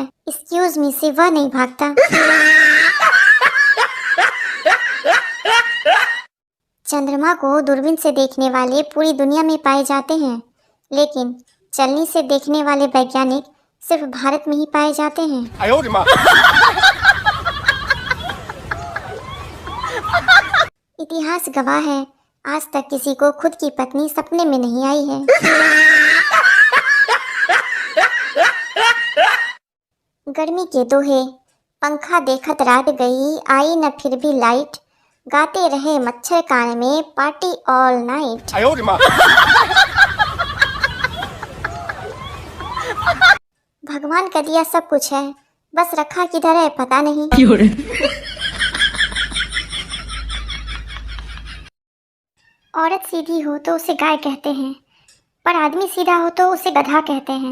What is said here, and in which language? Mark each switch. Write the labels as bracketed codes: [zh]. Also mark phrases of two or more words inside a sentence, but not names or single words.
[en] excuse me [hi] से वह नहीं भागता। चंद्रमा को दूरबीन से देखने वाले पूरी दुनिया में पाए जाते हैं, लेकिन चलनी से देखने वाले वैज्ञानिक सिर्फ भारत में ही पाए जाते हैं। [zh] 哎呦我的妈！ [hi] इतिहास गवाह है, आज तक किसी को खुद की पत्नी सपने में नहीं आई है। गर्मी के दोहे, पंखा देखत रात गई, आई न फिर भी लाइट, गाते रहे मच्छर कान में, [en] party all night. [zh] 哎呦我的妈！ [hi] भगवान का दिया सब कुछ है, बस रखा किधर है पता नहीं। औरत सीधी हो तो उसे गाय कहते हैं, पर आदमी सीधा हो तो उसे गधा कहते हैं।